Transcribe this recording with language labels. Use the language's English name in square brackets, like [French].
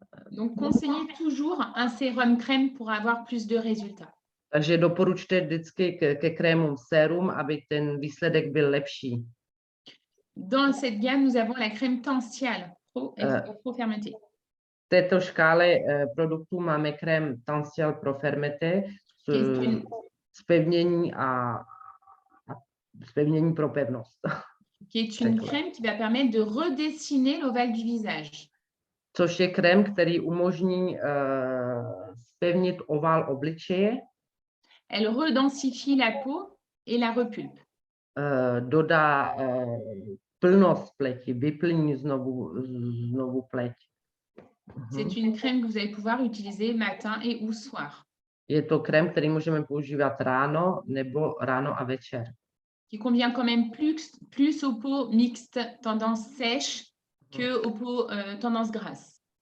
[French] Donc, conseillez toujours un sérum crème pour avoir plus de résultats. [Czech] Takže doporučte vždycky ke krémům sérum, aby ten výsledek byl lepší. [French] Dans cette gamme, nous avons la crème Tensial Pro Fermenté. [Czech] V této škále produktů máme krém Tensial Pro Fermenté zpevnění zpevnění pro pevnost. [French] Qui est une crème qui va permettre de redessiner l'ovale du visage. [Czech] Což je krém, který umožní zpevnit ovál obličeje. [French] Elle redensifie la peau et la repulpe. [Czech] Dodá plnost pleti, vyplní znovu pleť. [French] C'est une crème que vous allez pouvoir utiliser matin et ou soir. [Czech] Je to krém, který můžeme používat ráno nebo ráno a večer. [French] Qui convient quand même plus aux peaux mixtes tendance sèche que aux peaux tendance grasse.